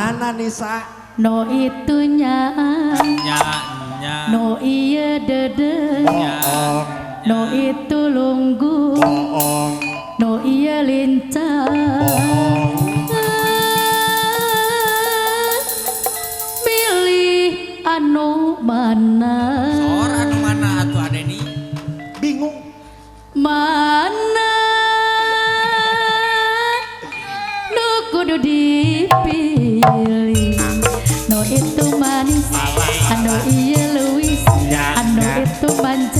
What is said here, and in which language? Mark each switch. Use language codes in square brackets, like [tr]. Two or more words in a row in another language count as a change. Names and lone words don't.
[su] Anissa no itunya no iya dede no itu lunggu no iya lincah milih anu mana sor anu mana atuh Adeni bingung mana nu kudu dipilih no itu manis anu iya luwis anu itu panjang